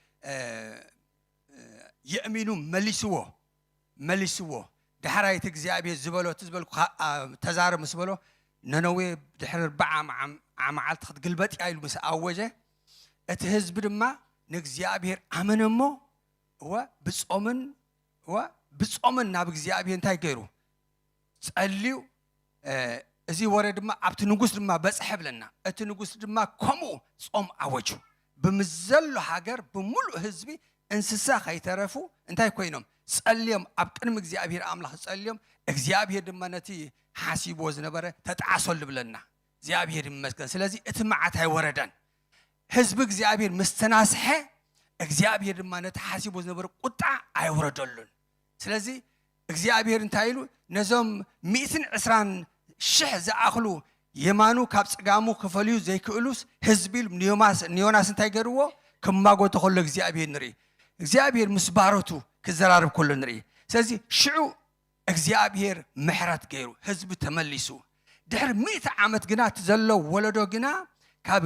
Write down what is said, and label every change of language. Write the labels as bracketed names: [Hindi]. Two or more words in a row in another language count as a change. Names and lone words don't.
[Tigrinya] የእሚኑ መሊስዎ ድሕራይቲ እግዚአብሔር ዝበልኩ ተዛረብ ምስ በሎ ነነዌ ድሕሪ 40 ዓመት ክትግልበጥ ኢሉ ምስ ኣወጀ እቲ ህዝቢ ድማ ንእግዚአብሔር ኣመነ እሞ ብጾምን ናብ እግዚአብሔር እንታይ ገይሩ ጸልዩ እዚህ ወሬ ድማ ኣብቲ ንጉስ ድማ በጽሕብለና እቲ ንጉስ ድማ ከምኡ ጾም ኣወጁ ብምዘሎ ሃገር ብሙሉእ ህዝቢ እንስሳ ከይተረፉ እንታይ ኮይኖም ጸልዮም ኣብ ቅድሚ እግዚአብሔር ኣምላኽ ጸልዮም እግዚአብሔር ድማ ነቲ ሓሲቦ ዝነበረ ተጣዓሰሉ ብለና እግዚአብሔር ይመስገን ስለዚህ እቲ መዓት ኣይወረደን ህዝቢ እግዚአብሔር ምስተናስሐ እግዚአብሔር ድማ ነቲ ሓሲቦ ዝነበረ ቁጣ ኣይወረደሉን ስለዚህ እግዚአብሔር እንታይ ኢሉ ነዞም 120,000 ዝኣኽሉ የማኑ ካብ ጽጋሙ ክፈልዩ ዘይክእሉስ ህዝቢ ኒዮናስ እንታይ ገርዎ ክማጎቶ ከሎ እግዚአብሔር ንርኢ እግዚአብሔር ምስ ባሮቱ ክዘራርብ ከሎ ንርኢ ስለዚህ ሽዑ እግዚአብሔር ምሕረት ገይሩ ህዝቢ ተመሊሱ ድሕሪ 100 ዓመት ግና ተዘሎ ወለዶ ግና ካብ